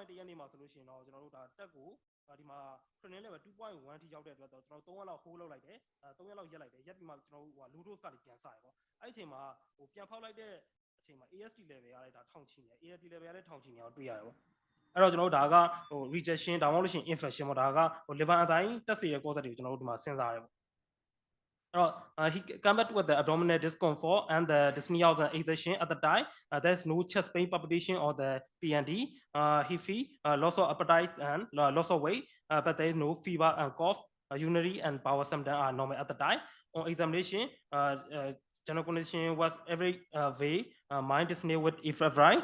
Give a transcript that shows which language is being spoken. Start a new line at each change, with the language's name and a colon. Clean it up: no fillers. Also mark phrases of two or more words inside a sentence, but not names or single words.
Burmese: ပိုင်းတရက်နေမှာဆိုလို့ရှိရင်တော့ကျွန်တော်တို့ဒါတက်ကိုဒီမှာ
English: creatinine level
Burmese: 2.1 ထိရောက်တဲ့အတွက်တော့ကျွန်တော်3ရက်လောက် hold လုပ်လိုက်တယ်3ရက်လောက်ရက်လိုက်တယ်ရက်ပြီးမှကျွန်တော်တို့
English: low dose
Burmese: ကနေပြန်စရပေါ့အဲ့အချိန်မှာပြန်ဖောက်လိုက်တဲ့အချိန်မှာ
English: AST level
Burmese: ကလည်းဒါထောင်ချီနေ
English: ALT level
Burmese: ကလည်းထောင်ချီနေအောင်တွေ့ရတယ်ပေါ့အဲ့တော့ကျွန်တော်တို့ဒါကrejection ဒါမှမဟုတ်လို့ရှိရင် infection ပေါ့ဒါက
English: liver enzyme
Burmese: တက်စေတဲ့ cause တွေကိုကျွန်တော်တို့ဒီမှာစဉ်းစားရတယ်ပေါ့
English: he came back with the abdominal discomfort and the dyspnea of the exertion at the time. There's no chest pain palpitation or the PND. He feel loss of appetite and loss of weight, but there is no fever and cough. Urinary and bowel symptoms are normal at the time. On examination, general condition was every way mind dyspnea with febrile.